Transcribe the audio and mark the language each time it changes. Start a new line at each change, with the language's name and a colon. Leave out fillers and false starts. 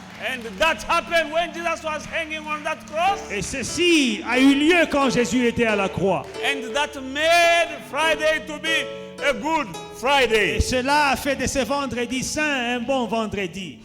English: And that happened when Jesus was hanging on that cross.
French: Et ceci a eu lieu quand Jésus était à la croix.
English: And that made Friday to be a good Friday.
French: Et cela a fait de ce vendredi saint un bon vendredi.